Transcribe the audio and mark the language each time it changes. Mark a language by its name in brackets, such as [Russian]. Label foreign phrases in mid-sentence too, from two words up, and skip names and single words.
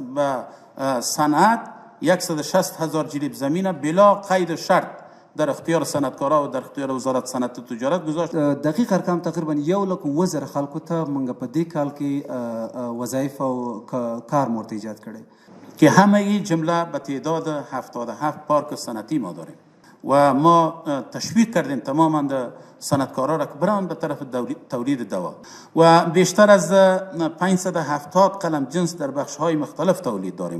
[Persian] به صنعت 160,000 جریب زمین بلا قید و شرط در اختیار صنعتکارا و در اختیار وزارت صنعت و تجارت گذاشت. [Pashto] دقیق ارقام تقریبا 1,10,000 خلکو ته موږ په دې کال کې وظایف او کار مورد ایجاد کړی [Persian] که همه این جمله به تعداد 77 پارک صنعتی ما داریم و ما تشویق کردیم تماما صنعتکارا را که برن به طرف تولید دوا و بیشتر از 570 قلم جنس در بخش های مختلف تولید داریم.